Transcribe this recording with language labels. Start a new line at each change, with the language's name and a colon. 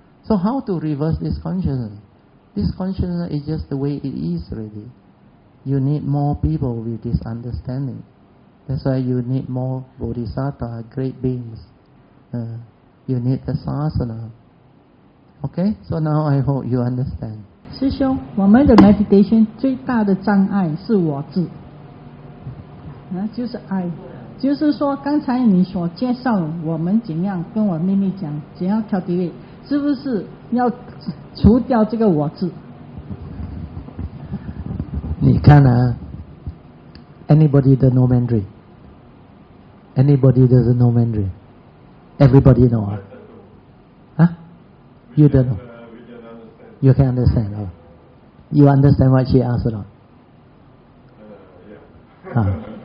English: So how to reverse this consciousness? This consciousness is just the way it is already. You need more people with this understanding. That's why you need more bodhisattva, great beings. You need the sasana. Okay? So now I hope you understand.
Chinese: 师兄，我们的 meditation 最大的障碍是我执，就是爱。就是说，刚才你所介绍我们怎样跟我妹妹讲，怎样cultivate，是不是要除掉这个我执？你看啊
English: ，anybody that know Mandarin? Anybody doesn't know Mandarin? Everybody know. Huh? You don't know. You can understand. You understand what she asked or not?